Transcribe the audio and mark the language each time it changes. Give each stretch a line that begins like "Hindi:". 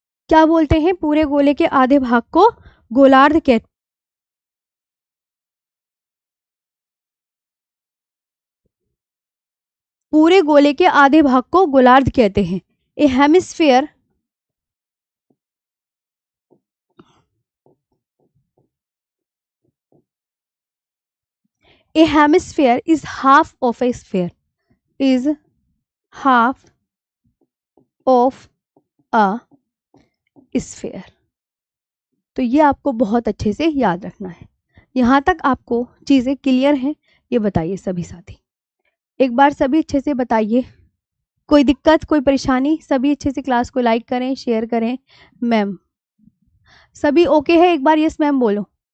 Hindi: क्या बोलते हैं, पूरे गोले के आधे भाग को गोलार्ध कहते, पूरे गोले के आधे भाग को गोलार्ध कहते हैं।
English: A hemisphere, a hemisphere is half of a sphere, is half of a sphere।
Hindi: तो ये आपको बहुत अच्छे से याद रखना है। यहाँ तक आपको चीजें क्लियर हैं, ये बताइए सभी साथी, एक बार सभी अच्छे से बताइए। कोई दिक्कत कोई परेशानी, सभी अच्छे से क्लास को लाइक करें शेयर करें। मैम सभी ओके है, एक बार यस मैम बोलो।